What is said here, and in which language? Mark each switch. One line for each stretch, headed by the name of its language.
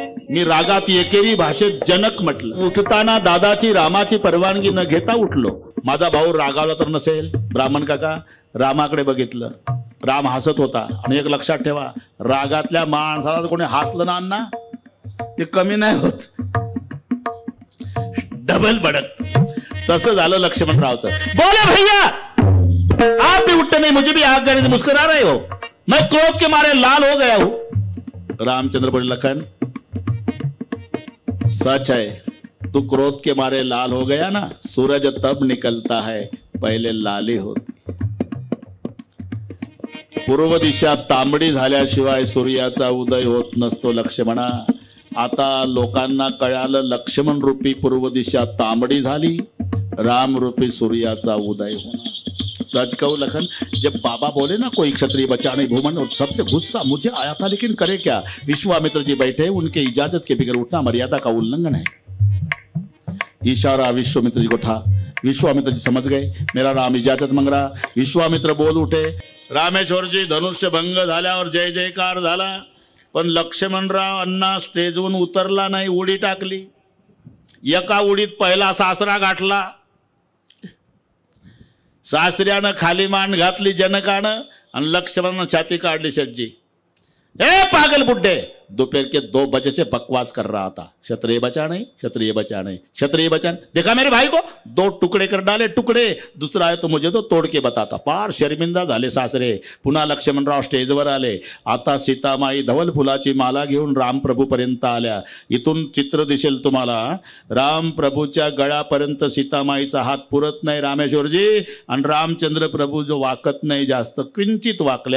Marathi: मी रागात एकेरी भाषेत जनक म्हटलं. उठताना दादाची रामाची परवानगी न घेता उठलो. माझा भाऊ रागावला तर नसेल. ब्राह्मण काका रामाकडे बघितलं. राम हसत होता. आणि एक लक्षात ठेवा, रागातल्या माणसाला कोणी हसलं ना अण्णा ते कमी नाही होत, डबल भडक. तसं झालं लक्ष्मणरावचं.
Hindi: बोले भैया आप भी उठते नहीं, मुझे भी आग करने मुस्कुरा रहे हो, मैं क्रोध के मारे लाल हो गया हूं. रामचंद्र बोले लखन सच है, तू क्रोध के मारे लाल हो गया ना, सूरज तब निकलता है पहले लाली होती.
Marathi: पूर्व दिशा तांबडी झाल्याशिवाय सूर्याचा उदय होत नसतो लक्ष्मणा. आता लोकांना कळालं लक्ष्मण रूपी पूर्व दिशा तांबडी झाली, राम रूपी सूर्याचा उदय होणार.
Hindi: सच कहूं लखन, जब बाबा बोले ना कोई क्षत्रिय बचाने भूमन, सबसे गुस्सा मुझे आया था, लेकिन करे क्या, विश्वामित्र जी बैठे, उनके इजाजत के बगैर उठना मर्यादा का उल्लंघन है. इशारा विश्वामित्र जी को था. विश्वामित्र जी समझ गए मेरा राम इजाजत मांग रहा. विश्वामित्र बोल उठे.
Marathi: रामेश्वर जी धनुष्य भंग झाल्यावर जय जयकार झाला. पण लक्ष्मणराव अण्णा स्टेजवरून उतरला नाही, उडी टाकली. एका उडीत पहिला सासरा गाठला. सासऱ्यानं खाली मान घातली जनकानं आणि लक्ष्मणानं छाती काढली.
Hindi: शेठजी ए पागल बुड्ढे, दोपहर के 2 बजे से बकवास कर रहा था, क्षत्रिय बचा नहीं, क्षत्रिय बचा नहीं, क्षत्रिय बचा नहीं. देखा मेरे भाई को 2 टुकड़े कर डाले, टुकड़े.
Marathi: दुसरा आहे तो
Hindi: मुझे तो तोड के बताता.
Marathi: पार शर्मिंदा झाले सासरे. पुन्हा लक्ष्मणराव स्टेजवर आले. आता सीतामाई धवल फुलाची माला घेऊन रामप्रभू पर्यंत आल्या. इथून चित्र दिसेल तुम्हाला. रामप्रभूच्या गळ्यापर्यंत सीतामाईचा हात पुरत नाही रामेश्वरजी, आणि रामचंद्र प्रभू जो वाकत नाही जास्त, किंचित वाकले.